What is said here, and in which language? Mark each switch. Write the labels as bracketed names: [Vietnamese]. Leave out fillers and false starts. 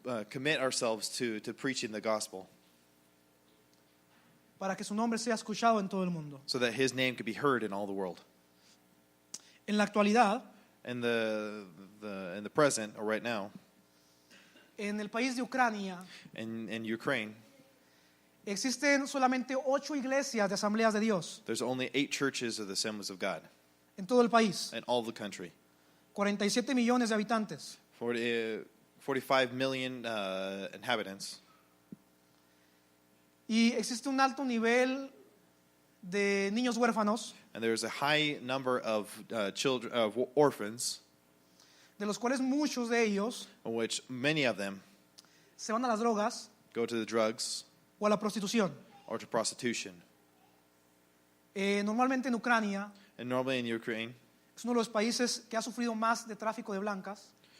[English] commit ourselves to preaching the gospel, [Spanish] Para que su nombre sea escuchado en todo el mundo. [English] so that His name could be heard in all the world. [Spanish] En la actualidad, [English] In the present, or right now, [Spanish] en el país de Ucrania, [English] in Ukraine, [Spanish] existen solamente 8 iglesias de asambleas de Dios [English] there's only 8 churches of the Assemblies of God [Spanish] en todo el país. [English] in all the country. [Spanish] 47 millones de habitantes. [English] 45 million inhabitants. [Spanish] Y existe un alto nivel de niños huérfanos, [English] And there's a high number of children, of orphans, [Spanish] de los cuales muchos de ellos [English] in which many of them [Spanish] se van a las drogas [English] go to the drugs [Spanish] o a la prostitución. [English] or to prostitution. [Spanish] Normalmente en Ucrania [English] And normally in Ukraine, [Spanish] Es uno de los países que ha sufrido más de tráfico de blancas.